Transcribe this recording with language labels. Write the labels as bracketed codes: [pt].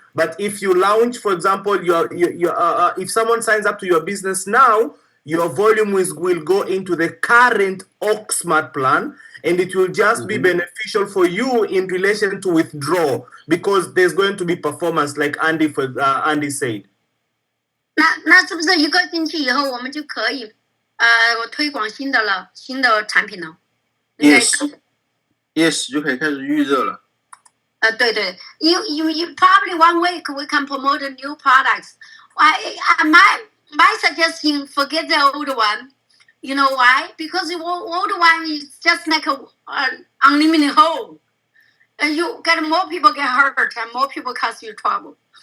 [en] But if you launch, for example, if someone signs up to your business now, your volume will go into the current Oaksmart plan, and it will just be beneficial for you in relation to withdraw because there's going to be performance, like Andy said. [zh] 那是不是一个星期以后我们就可以推广新的产品了 Yes, 就可以开始预热了。 [en] 对 you probably 1 week we can promote the new products. My suggestion, forget the old one. You know why? Because the old one is just like a unlimited hole. And you get more people get hurt and more people cause you trouble.